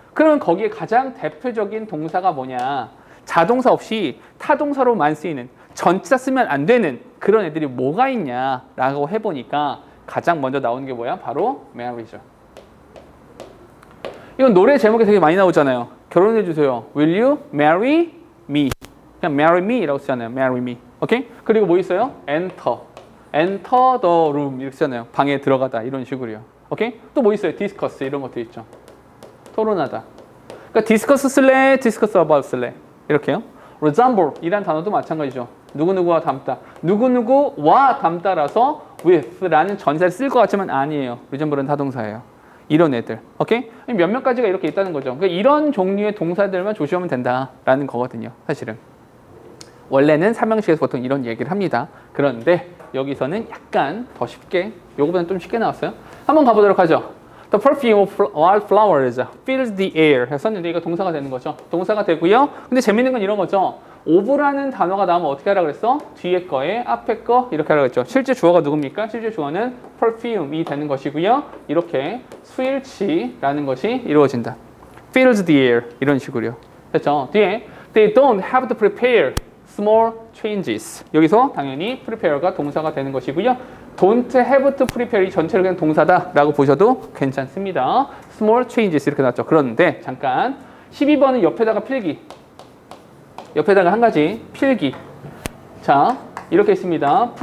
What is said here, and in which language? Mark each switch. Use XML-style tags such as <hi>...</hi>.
<ko>그러면 거기에 가장 대표적인 동사가 뭐냐, 자동사 없이 타동사로만 쓰이는, 전치사 쓰면 안 되는 그런 애들이 뭐가 있냐라고 해보니까 가장 먼저 나오는 게 뭐야? 바로 marry죠. 이건 노래 제목에 되게 많이 나오잖아요. 결혼해주세요.</ko> <en>Will you marry me?</en> <ko>그냥 marry me라고 쓰잖아요.</ko> <en>marry me.</en> <ko>오케이? 그리고 뭐 있어요?</ko> <en>enter the room</en> <ko>이렇게 쓰잖아요. 방에 들어가다, 이런 식으로요. 오케이? 또 뭐 있어요? discuss 이런 것도 있죠. 토론하다. 그러니까 discuss 쓸래?</ko> <en>discuss about</en> <ko>쓸래? 이렇게요. resemble 이란 단어도 마찬가지죠. 누구누구와 닮다. 누구누구와 닮다라서 with라는 전사를 쓸 것 같지만 아니에요. resemble은 타동사예요. 이런 애들. 오케이? 몇몇 가지가 이렇게 있다는 거죠. 그러니까 이런 종류의 동사들만 조심하면 된다라는 거거든요. 사실은. 원래는 삼형식에서 보통 이런 얘기를 합니다. 그런데 여기서는 약간 더 쉽게, 요거보다는 좀 쉽게 나왔어요. 한번 가보도록 하죠.</ko> <en>The perfume of wildflowers fills the air.</en> <ko>했었는데 이거 동사가 되는 거죠. 동사가 되고요. 근데 재밌는 건 이런 거죠. of라는 단어가 나오면 어떻게 하라 그랬어? 뒤에 거에 앞에 거 이렇게 하라 그랬죠. 실제 주어가 누굽니까? 실제 주어는 perfume이 되는 것이고요. 이렇게 switch라는 것이 이루어진다.</ko> <en>fills the air</en> <ko>이런 식으로요. 됐죠? 뒤에</ko> <en>they don't have to prepare small changes.</en> <ko>여기서 당연히 prepare가 동사가 되는 것이고요.</ko> <en>don't have to prepare</en> <ko>이 전체를 그냥 동사다라고 보셔도 괜찮습니다.</ko> <en>small changes</en> <ko>이렇게 나왔죠. 그런데 잠깐 12번은 옆에다가 필기. 옆에다가 한 가지 필기. 자, 이렇게 있습니다.</ko>